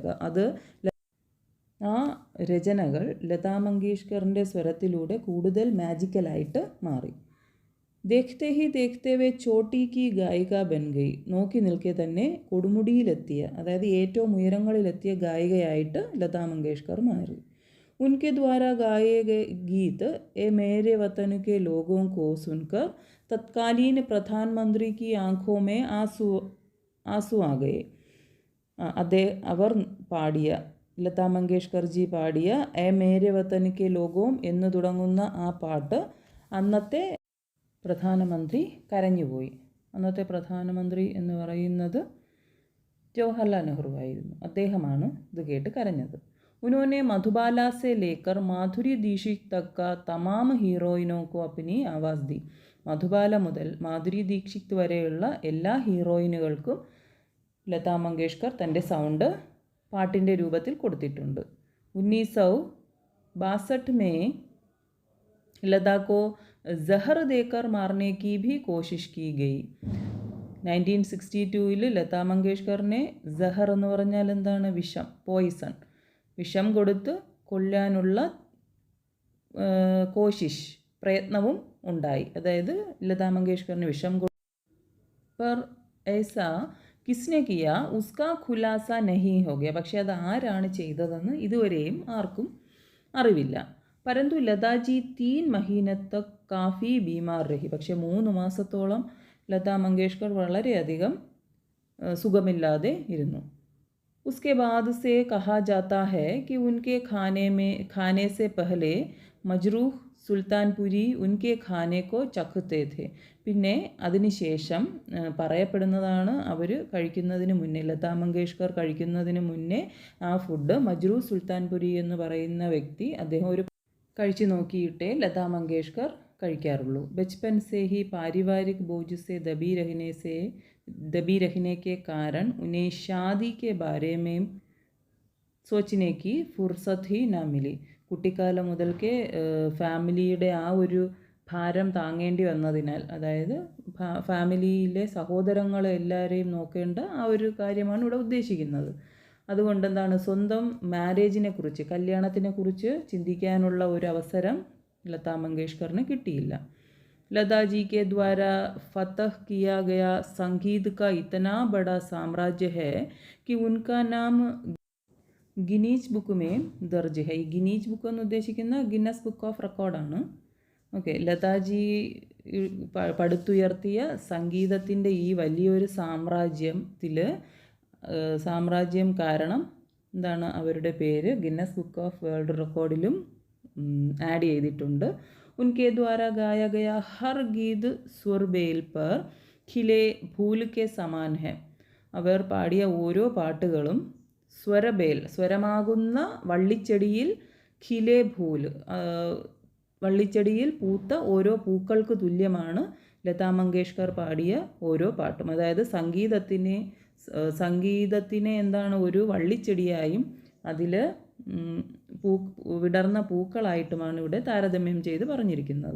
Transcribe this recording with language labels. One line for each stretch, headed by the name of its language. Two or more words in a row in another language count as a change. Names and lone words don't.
Malayalam: അത് ആ രചനകൾ ലതാ മങ്കേഷ്കറിൻ്റെ സ്വരത്തിലൂടെ കൂടുതൽ മാജിക്കലായിട്ട് മാറി.
Hindi: देखते ही देखते वे चोटी की गायिका बन गई.
Malayalam: നോക്കി നിൽക്കെ തന്നെ കൊടുമുടിയിലെത്തിയ, അതായത് ഏറ്റവും ഉയരങ്ങളിലെത്തിയ ഗായികയായിട്ട് ലതാ മങ്കേഷ്കർ മാറി.
Hindi: उनके द्वारा गाए गए गीत ए मेरे वतन के लोगों को सुनकर तत्कालीन प्रधानमंत्री की आंखों में आंसू आ गए.
Malayalam: അവർ പാടിയ, ലതാ മങ്കേഷ്കർ ജി പാടിയ എ മേരെ വതൻ കെ ലോഗോം എന്ന് തുടങ്ങുന്ന ആ പാട്ട് അന്നത്തെ പ്രധാനമന്ത്രി കരഞ്ഞുപോയി. അന്നത്തെ പ്രധാനമന്ത്രി എന്ന് പറയുന്നത് ജവഹർലാൽ നെഹ്റു ആയിരുന്നു. അദ്ദേഹമാണ് ഇത് കേട്ട് കരഞ്ഞത്.
Hindi: ഉन्होंने മധുബാല से लेकर മാധുരി ദീക്ഷിത് तक का तमाम हीरोइनों को अपनी आवाज़ दी.
Malayalam: മധുബാല മുതൽ മാധുരി ദീക്ഷിത് വരെയുള്ള എല്ലാ ഹീറോയിനുകൾക്കും ലതാ മങ്കേഷ്കർ തൻ്റെ സൗണ്ട് പാട്ടിൻ്റെ രൂപത്തിൽ കൊടുത്തിട്ടുണ്ട്.
Hindi: 1962 में लता को जहर देकर मारने की भी कोशिश की गई.
Malayalam: 1962 ലതാ മങ്കേഷ്കറിനെ ജഹർ എന്ന് പറഞ്ഞാൽ എന്താണ്? വിഷം, പോയിസൺ, വിഷം കൊടുത്ത് കൊല്ലാനുള്ള കോശിഷ്, പ്രയത്നവും ഉണ്ടായി. അതായത് ലതാ മങ്കേഷ്കറിന് വിഷം
Hindi: पर ऐसा किसने किया उसका खुलासा नहीं हो गया.
Malayalam: പക്ഷേ അത് ആരാണ് ചെയ്തതെന്ന് ഇതുവരെയും ആർക്കും അറിവില്ല.
Hindi: परंतु लता जी 3 महीने तक काफ़ी बीमार रही.
Malayalam: പക്ഷേ 3 മാസത്തോളം ലതാ മങ്കേഷ്കർ വളരെയധികം സുഖമില്ലാതെ ഇരുന്നു.
Hindi: उसके बाद से कहा जाता है कि उनके खाने से पहले मजरूह സുൽത്താൻപുരി उनके खाने को चखते थे.
Malayalam: പിന്നെ അതിനുശേഷം പറയപ്പെടുന്നതാണ് അവർ കഴിക്കുന്നതിന് മുന്നേ, ലതാ മങ്കേഷ്കർ കഴിക്കുന്നതിന് മുന്നേ ആ ഫുഡ് മജ്രൂ സുൽത്താൻപുരി എന്ന് പറയുന്ന വ്യക്തി അദ്ദേഹം ഒരു കഴിച്ചു നോക്കിയിട്ടേ ലതാ മങ്കേഷ്കർ കഴിക്കാറുള്ളൂ.
Hindi: बचपन से ही पारिवारिक बोझ से दबी रहने से दबी रहने के कारण उन्हें शादी के बारे में सोचने की फुर्सत ही ना मिली.
Malayalam: കുട്ടിക്കാലം മുതൽക്കേ ഫാമിലിയുടെ ആ ഒരു ഭാരം താങ്ങേണ്ടി വന്നതിനാൽ, അതായത് ഫാമിലിയിലെ സഹോദരങ്ങളെ എല്ലാവരെയും നോക്കേണ്ട ആ ഒരു കാര്യമാണ് ഇവിടെ ഉദ്ദേശിക്കുന്നത്. അതുകൊണ്ട് എന്താണ്, സ്വന്തം മാരേജിനെക്കുറിച്ച്, കല്യാണത്തിനെക്കുറിച്ച് ചിന്തിക്കാനുള്ള ഒരു അവസരം ലതാ മങ്കേഷ്കറിന് കിട്ടിയില്ല.
Hindi: लता जी के द्वारा फतह किया गया संगीत का इतना बड़ा साम्राज्य है कि उनका नाम गिनीज़ बुक में दर्ज है.
Malayalam: ഗിനീസ് ബുക്ക് എന്ന് ഉദ്ദേശിക്കുന്ന ഗിന്നസ് ബുക്ക് ഓഫ് റെക്കോർഡാണ്. ഓക്കെ, ലതാജി പടുത്തുയർത്തിയ സംഗീതത്തിൻ്റെ ഈ വലിയൊരു സാമ്രാജ്യം കാരണം എന്താണ്, അവരുടെ പേര് ഗിന്നസ് ബുക്ക് ഓഫ് വേൾഡ് റെക്കോർഡിലും ആഡ് ചെയ്തിട്ടുണ്ട്.
Hindi: उनके द्वारा गाया गया हर गीत सुर बेल पर खिले फूल के समान है.
Malayalam: അവർ പാടിയ ഓരോ പാട്ടുകളും സ്വരബേൽ, സ്വരമാകുന്ന വള്ളിച്ചെടിയിൽ,
Hindi: खिले फूल,
Malayalam: വള്ളിച്ചെടിയിൽ പൂത്ത ഓരോ പൂക്കൾക്ക് തുല്യമാണ് ലതാ മങ്കേഷ്കർ പാടിയ ഓരോ പാട്ടും. അതായത് സംഗീതത്തിനെ എന്താണ്, ഒരു വള്ളിച്ചെടിയായും അതിൽ വിടർന്ന പൂക്കളായിട്ടുമാണ് ഇവിടെ താരതമ്യം ചെയ്ത് പറഞ്ഞിരിക്കുന്നത്.